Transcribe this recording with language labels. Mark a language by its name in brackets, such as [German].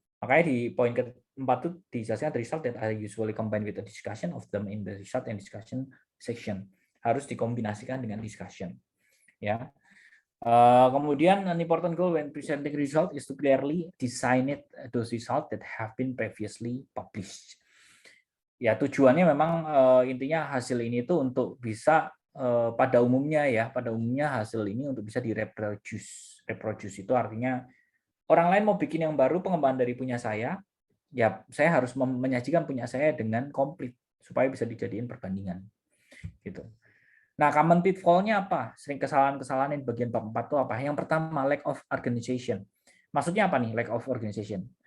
[Indonesian] Makanya di poin keempat itu dijelaskan [English] the result that are usually combined with the discussion of them in the result and discussion section. [Indonesian] Harus dikombinasikan dengan discussion. Ya. Kemudian [English] an important goal when presenting result is to clearly design those results that have been previously published. [Indonesian] Ya, tujuannya memang intinya hasil ini itu untuk bisa pada umumnya hasil ini untuk bisa direproduce. Reproduce itu artinya orang lain mau bikin yang baru pengembangan dari punya saya, ya saya harus menyajikan punya saya dengan komplit supaya bisa dijadiin perbandingan. Gitu. Nah, common pitfall-nya apa? Sering kesalahan-kesalahan yang bagian bab 4 itu apa? Yang pertama, [English] lack of organization. [Indonesian] Maksudnya apa nih, [English] lack of organization?